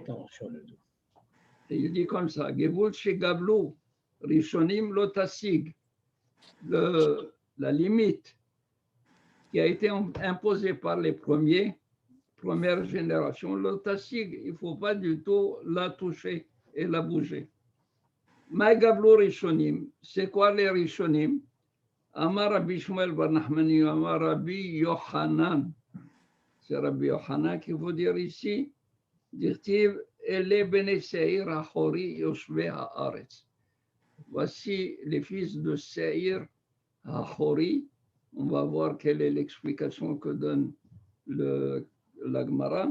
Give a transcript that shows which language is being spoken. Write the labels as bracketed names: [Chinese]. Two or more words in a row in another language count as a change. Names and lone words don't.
[French] Et il dit comme ça, [Hebrew] גבול שגבלו, ראשונים לא תסיג, [French] la limite qui a été imposée par les première génération, Lotasig, il ne faut pas du tout la toucher et la bouger. [Hebrew] מה גבלו ראשונים, [French] c'est quoi les Rishonim? [Hebrew] אמר רבי שמואל בר נחמני, אמר רבי יוחנן. [French] C'est Rabbi Yochanan qu'il faut dire ici. Dit-il, [Hebrew] אלה בני שעיר החורי יושבי הארץ. [French] Voici les fils de Seir hachori. On va voir quelle est l'explication que donne la Gemara.